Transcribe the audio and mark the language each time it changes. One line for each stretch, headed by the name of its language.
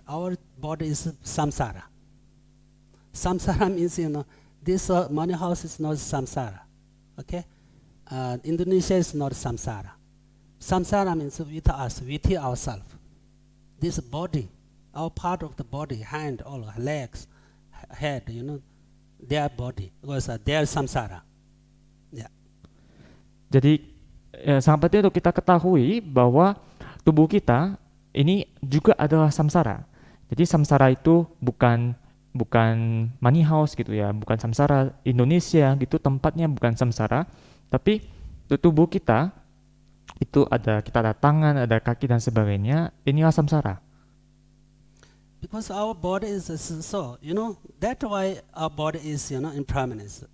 English: Our body is samsara. Samsara means, this money house is not samsara, okay? Indonesia is not samsara. Samsara means with us, with ourselves. This body, our part of the body, hand, all legs, head, their body, because they are samsara. Yeah.
Indonesian: Jadi sangat penting untuk kita ketahui bahwa tubuh kita ini juga adalah samsara. Jadi samsara itu bukan money house gitu ya, bukan samsara Indonesia gitu, tempatnya bukan samsara, tapi tubuh kita itu kita ada tangan, ada kaki dan sebagainya, inilah samsara.
English: Because our body is so, that's why our body is, impermanence.